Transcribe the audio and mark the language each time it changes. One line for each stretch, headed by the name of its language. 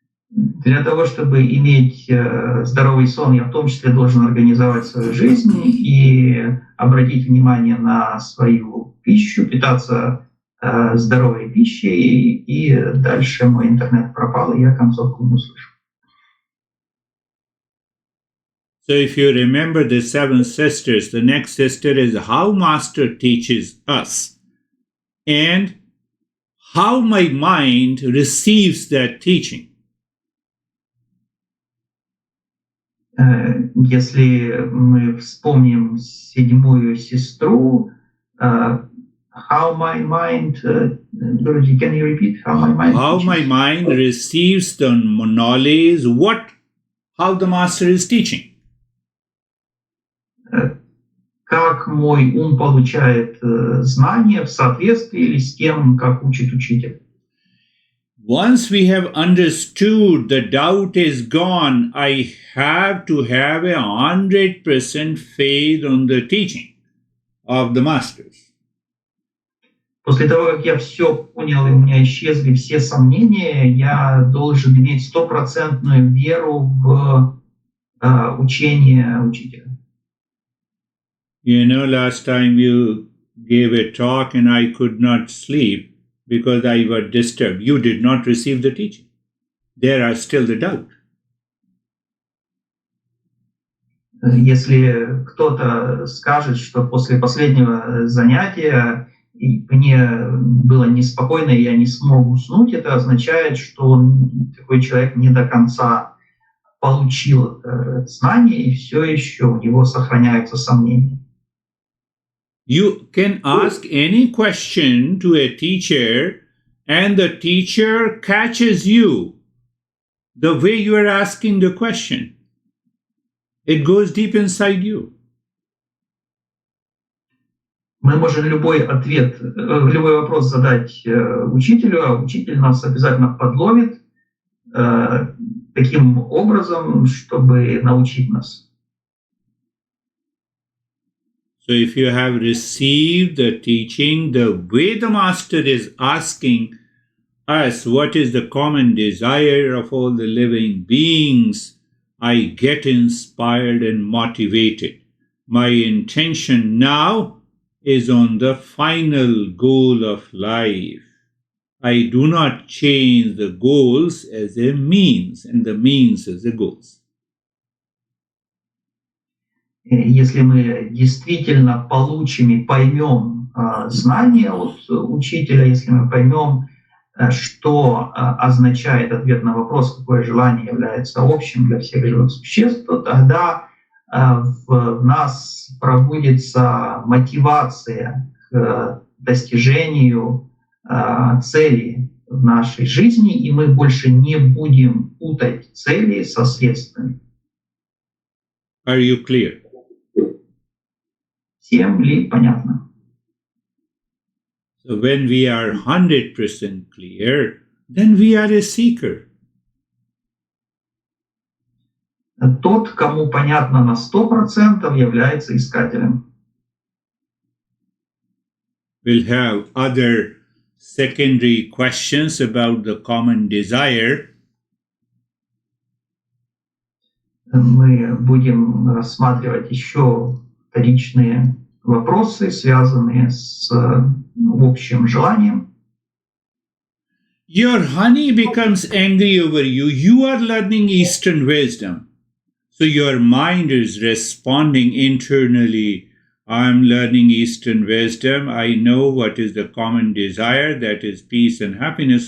Russian: Для того, чтобы иметь здоровый сон, я в том числе должен организовать свою жизнь и обратить внимание на свою пищу, питаться здоровой пищей, и дальше мой интернет пропал, и я концовку не услышал.
English: So if you remember the 7 sisters, the next sister is how Master teaches us and how my mind receives that teaching.
Russian: Если мы вспомним 7-ю сестру,
English: how my mind, Guruji, can you repeat? How my mind receives the knowledge, how the Master is teaching.
Russian: Как мой ум получает знания в соответствии с тем, как учит учитель.
English: Once we have understood the doubt is gone, I have to have 100% faith on the teaching of the masters.
Russian: После того, как я все понял, и у меня исчезли все сомнения, я должен иметь 100% веру в учение учителя.
English: Last time you gave a talk and I could not sleep because I was disturbed. You did not receive the teaching. There are still the doubt.
Russian: Если кто-то скажет, что после последнего занятия мне было неспокойно, и я не смог уснуть, это означает, что такой человек не до конца получил знания, и все еще у него сохраняются сомнения.
English: You can ask any question to a teacher, and the teacher catches you the way you are asking the question. It goes deep inside you.
Russian: Мы можем любой ответ, любой вопрос задать учителю, а учитель нас обязательно подловит таким образом, чтобы научить нас.
English: So if you have received the teaching, the way the master is asking us what is the common desire of all the living beings, I get inspired and motivated. My intention now is on the final goal of life. I do not change the goals as a means, and the means as the goals.
Russian: Если мы действительно получим и поймем знания от учителя, если мы поймем, что означает ответ на вопрос, какое желание является общим для всех живых существ, то тогда в нас пробудится мотивация к достижению цели в нашей жизни, и мы больше не будем путать цели со средствами.
English: Are you clear?
Russian: Всем ли понятно?
English: So when we are 100% clear, then we are a seeker.
Russian: Тот, кому понятно на 100%, является искателем.
English: We'll have other secondary questions about the common desire.
Russian: Мы будем рассматривать еще вторичные вопросы, связанные с общим желанием.
English: Your honey becomes angry over you. You are learning Eastern wisdom. So your mind is responding internally. I'm learning Eastern wisdom. I know what is the common desire, that is peace and happiness.